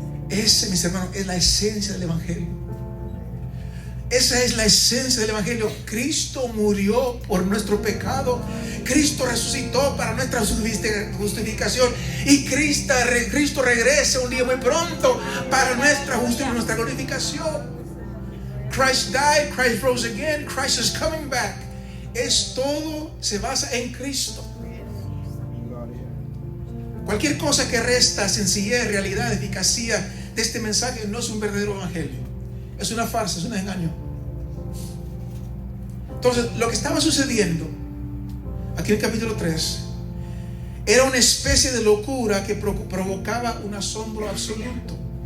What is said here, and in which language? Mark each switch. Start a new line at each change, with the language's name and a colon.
Spanish: Ese, mis hermanos, es la esencia del evangelio. Esa es la esencia del evangelio. Cristo murió por nuestro pecado, Cristo resucitó para nuestra justificación, y Cristo regresa un día muy pronto para nuestra justicia, nuestra glorificación.
English: Christ died, Christ rose again, Christ is coming back.
Spanish: Todo se basa en Cristo. Cualquier cosa que resta sencillez, realidad, eficacia de este mensaje no es un verdadero evangelio. Es una farsa, es un engaño. Entonces, lo que estaba sucediendo aquí en el capítulo 3 era una especie de locura que provocaba un asombro absoluto.